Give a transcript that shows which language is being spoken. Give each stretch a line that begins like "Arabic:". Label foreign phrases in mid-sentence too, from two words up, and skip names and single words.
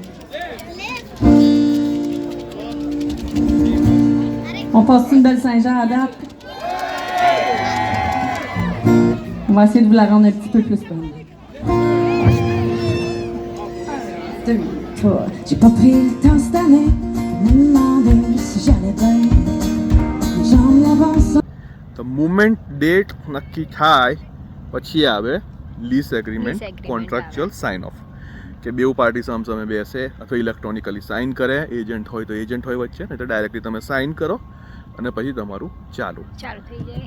French: On passe une belle Saint-Jean à date? On va essayer de vous la rendre un petit peu plus fun. 1, 2, 3. J'ai pas pris le temps cette année de me demander si j'allais bien. J'en avance.
Gujarati: તો
English: movement date
Gujarati: નક્કી થાય પછી આવે
English: lease agreement,
Gujarati: agreement
English: contractual sign off.
Gujarati: કે બેઉ પાર્ટી સામસામે બેસે અથવા
English: electronically sign
Gujarati: કરે. એજન્ટ હોય તો એજન્ટ હોય વચ્ચે, નહીં તો ડાયરેક્ટલી તમે સાઇન કરો અને પછી તમારું ચાલુ ચાલુ થઈ જાય.